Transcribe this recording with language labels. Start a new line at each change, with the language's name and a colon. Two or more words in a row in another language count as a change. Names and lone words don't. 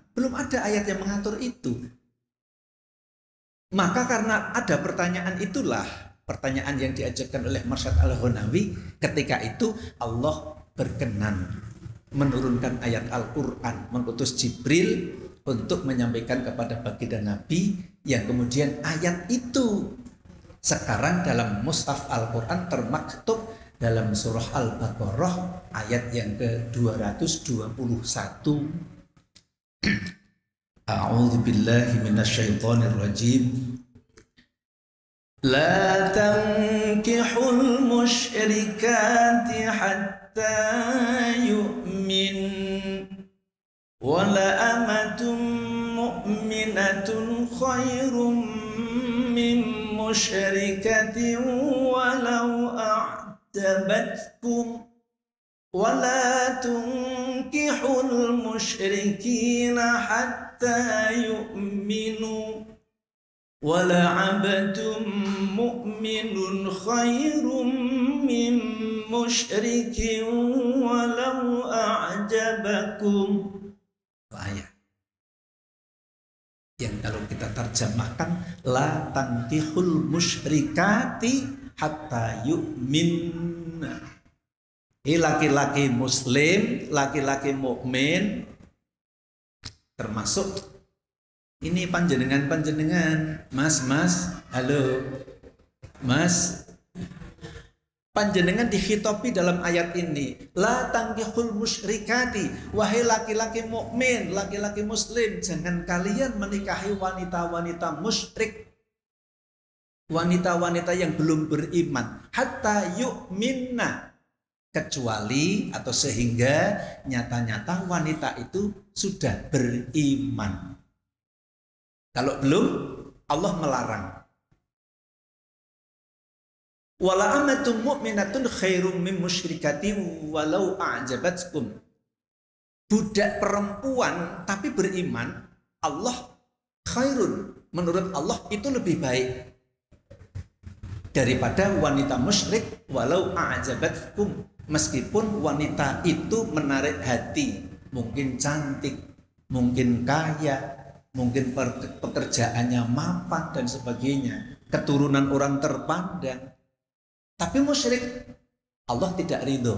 Indonesian: Belum ada ayat yang mengatur itu. Maka karena ada pertanyaan itulah, pertanyaan yang diajarkan oleh Marsyad al-Ghanami, ketika itu Allah berkenan menurunkan ayat Al-Quran, mengutus Jibril untuk menyampaikan kepada baginda Nabi, yang kemudian ayat itu sekarang dalam mushaf Al-Quran termaktub dalam surah Al-Baqarah ayat yang ke-221.
Arabic: أعوذ بالله من الشيطان الرجيم. لا تنكحوا المشركات حتى يؤمن ولا أمة مؤمنة خير من مشركة ولو أعجبتكم ولا تنكحوا المشركين حتى يؤمنوا ولعبد مؤمن خير من مشرك ولو أعجبكم.
Indonesian: Ayat yang kalau kita terjemahkan,
Arabic: لا تنكحوا المشركات حتى يؤمن.
Indonesian: Laki-laki muslim, laki-laki mukmin, termasuk ini panjenengan, mas, halo, mas, panjenengan dikhitopi dalam ayat ini,
Arabic: لا تنكحوا المشركات,
Indonesian: wahai laki-laki mukmin, laki-laki muslim, jangan kalian menikahi wanita-wanita musyrik, wanita-wanita yang belum beriman,
Arabic: حتى يؤمن,
Indonesian: kecuali atau sehingga nyata-nyata wanita itu sudah beriman. Kalau belum, Allah melarang.
Arabic: ولأمة مؤمنة خير من مشركة ولو أعجبتكم.
Indonesian: Budak perempuan tapi beriman, Allah khairun, menurut Allah itu lebih baik daripada wanita musyrik
Arabic: ولو أعجبتكم,
Indonesian: meskipun wanita itu menarik hati, mungkin cantik, mungkin kaya, mungkin pekerjaannya mapan dan sebagainya, keturunan orang terpandang, tapi musyrik, Allah tidak ridho.